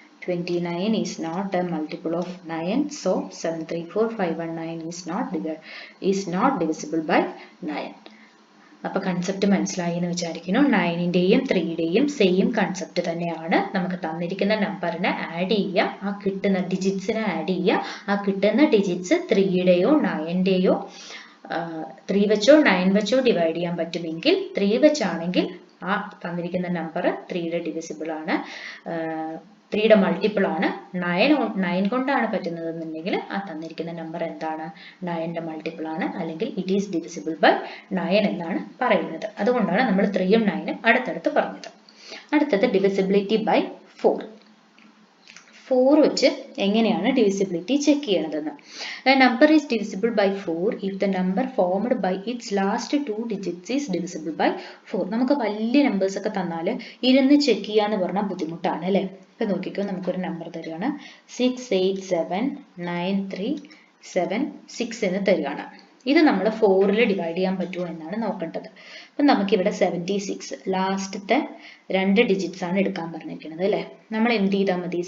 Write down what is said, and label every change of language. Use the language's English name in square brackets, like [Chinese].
[English] 29 is not a multiple of 9, so 734519 is not divisible by 9. [Malayalam] അപ്പൊ concept മനസ്സിലായി എന്ന് വിചാരിക്കുന്നു. 9ന്റെയും 3യുടെയും സെയിം കൺസെപ്റ്റ് തന്നെയാണ്. നമുക്ക് തന്നിരിക്കുന്ന നമ്പറിനെ ആഡ് ചെയ്യുക, ആ കിട്ടുന്ന ഡിജിറ്റ്സിനെ ആഡ് ചെയ്യുക, ആ കിട്ടുന്ന ഡിജിറ്റ്സ് 3യുടെയോ 9ന്റെയോ 3 വെച്ചോ 9 വെച്ചോ ഡിവൈഡ് ചെയ്യാൻ പറ്റുമെങ്കിൽ 3 വെച്ചാണെങ്കിൽ ആ തന്നിരിക്കുന്ന നമ്പർ 3യുടെ ഡിവിസിബിൾ ആണ്, 3യുടെ മൾട്ടിപ്പിൾ ആണ്. 9 കൊണ്ടാണ് പറ്റുന്നതെന്നുണ്ടെങ്കിൽ ആ തന്നിരിക്കുന്ന നമ്പർ എന്താണ്? 9ന്റെ മൾട്ടിപ്പിൾ ആണ്, അല്ലെങ്കിൽ [English] it is divisible by 9 [Malayalam] എന്നാണ് പറയുന്നത്. അതുകൊണ്ടാണ് നമ്മൾ 3യും 9ഉം അടുത്തടുത്ത് പറഞ്ഞത്. അടുത്തത് ഡിവിസിബിലിറ്റി ബൈ 4. 4 വെച്ച് എങ്ങനെയാണ് divisibility check ചെയ്യണതെന്ന്. [English] A number is divisible by 4 if the number formed by its last 2 digits is divisible by 4. [Malayalam] നമുക്ക് വലിയ നമ്പേഴ്സ് ഒക്കെ തന്നാൽ ഇരുന്ന് ചെക്ക് ചെയ്യാന്ന് പറഞ്ഞാൽ ബുദ്ധിമുട്ടാണ് അല്ലേ. ഇപ്പൊ നോക്കിക്കോ, നമുക്കൊരു നമ്പർ തരികയാണ് 6879376 എന്ന് തരികയാണ്. ഇത് നമ്മൾ 4ൽ ഡിവൈഡ് ചെയ്യാൻ പറ്റുമോ എന്നാണ് നോക്കേണ്ടത്. അപ്പം നമുക്കിവിടെ 76 ലാസ്റ്റത്തെ 2 ഡിജിറ്റ്സ് ആണ് എടുക്കാൻ പറഞ്ഞിരിക്കുന്നത് അല്ലേ. നമ്മൾ എന്ത് ചെയ്താൽ മതി?